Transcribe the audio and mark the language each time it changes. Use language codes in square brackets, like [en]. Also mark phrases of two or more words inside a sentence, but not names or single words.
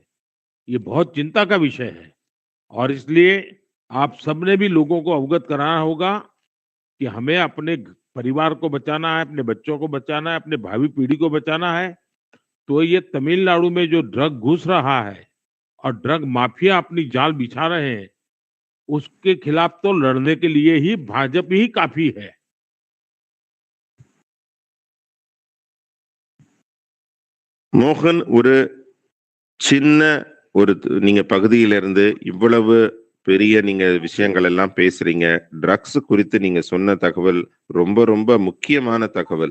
[hi] ये बहुत चिंता का विषय है और इसलिए आप सबने भी लोगों को अवगत कराना होगा कि हमें अपने परिवार को बचाना है, अपने बच्चों को बचाना है, अपने भावी पीढ़ी को बचाना है। तो ये तमिलनाडु में जो ड्रग घुस रहा है और ड्रग माफिया अपनी जाल बिछा रहे हैं, उसके खिलाफ तो लड़ने के लिए ही भाजपा ही काफी है। [ta] மோகன், ஒரு சின்ன ஒரு நீங்க பகுதியிலிருந்து இவ்வளவு பெரிய நீங்க விஷயங்கள் எல்லாம் பேசுறீங்க. ட்ரக்ஸ் குறித்து நீங்க சொன்ன தகவல் ரொம்ப ரொம்ப முக்கியமான தகவல்.